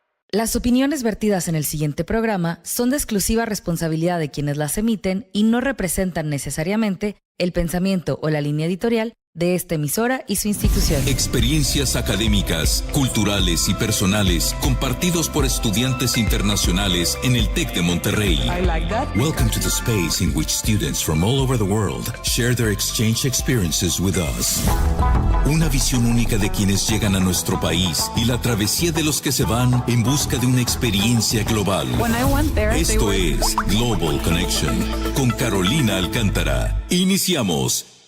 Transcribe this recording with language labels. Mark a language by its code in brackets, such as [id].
[es] Las opiniones vertidas en el siguiente programa son de exclusiva responsabilidad de quienes las emiten y no representan necesariamente el pensamiento o la línea editorial de esta emisora y su institución. Experiencias académicas, culturales y personales compartidos por estudiantes internacionales en el TEC de Monterrey. [en] Welcome to the space in which students from all over the world share their exchange experiences with us. [es] Una visión única de quienes llegan a nuestro país y la travesía de los que se van en busca de una experiencia global. Esto es Global Connection con Carolina Alcántara. Iniciamos.